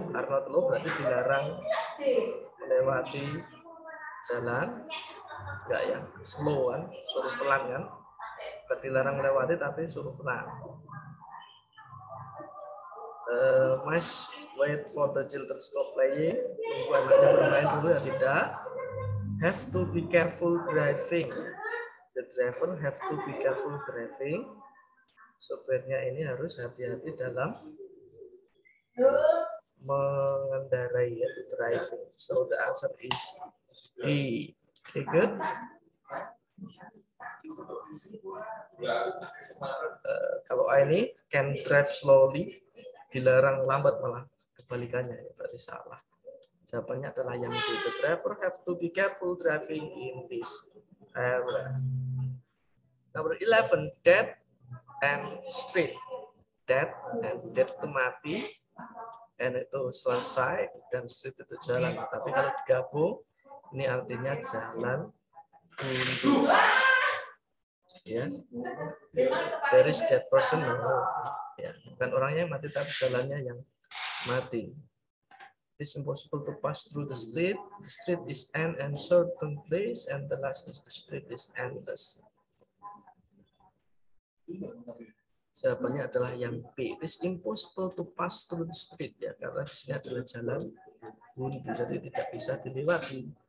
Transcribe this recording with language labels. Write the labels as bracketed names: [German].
[English] Are not allowed [Indonesian] berarti dilarang melewati jalan. Enggak ya, slow kan, suruh pelan kan. Bukan dilarang melewati tapi suruh pelan. [English] Must wait for the children stop playing. [Indonesian] Tunggu anaknya bermain dulu ya, tidak. [English] Have to be careful driving. The driver have to be careful driving. [Indonesian] Sopirnya ini harus hati-hati dalam mengendarai, ya, driving. [English] So the answer is D. Okay, good. [Indonesian] Kalau ini [English] can drive slowly, [Indonesian] dilarang lambat, malah kebalikannya, ya, berarti salah. Jawabannya adalah yang B. [English] The driver have to be careful driving in this area. Number 11, dead and street. Dead and dead [Indonesian] itu mati, [English] and [Indonesian] itu selesai, dan [English] street [Indonesian] itu jalan. Tapi kalau digabung, ini artinya jalan buntu. Ya, [English] there is dead person. [Indonesian] Ya, bukan orangnya yang mati, tapi jalannya yang mati. [English] It's impossible to pass through the street. The street is an uncertain place, and the last is the street is endless. [Indonesian] Jawabannya adalah yang B. [English] It is impossible to pass through the street, [Indonesian] ya, karena di sini adalah jalan buntu, jadi tidak bisa dilewati.